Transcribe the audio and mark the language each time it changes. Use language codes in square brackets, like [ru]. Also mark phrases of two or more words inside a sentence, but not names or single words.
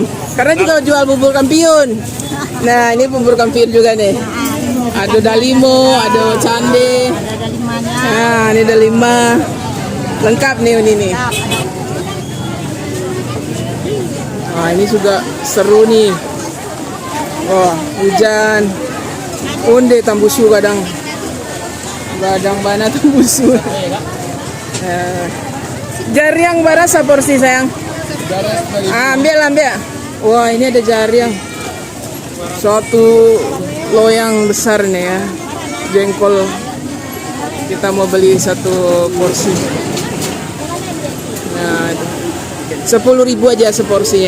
[id] Karena juga jual bubur kampiun. Nah, ini bubur kampiun juga nih. Ada dalimo, ada cande. Nah, ini ada 5. Lengkap nih ini nih. Nah, ini juga seru nih. Oh, hujan. [min] Onde tambusu kadang bana tambusu. [id] Jariang berapa porsi sayang? Ambil. Wah, ini ada jariang. Suatu loyang besar nih ya. Jengkol. Kita mau beli satu porsi. Nah, 10.000 aja seporsinya.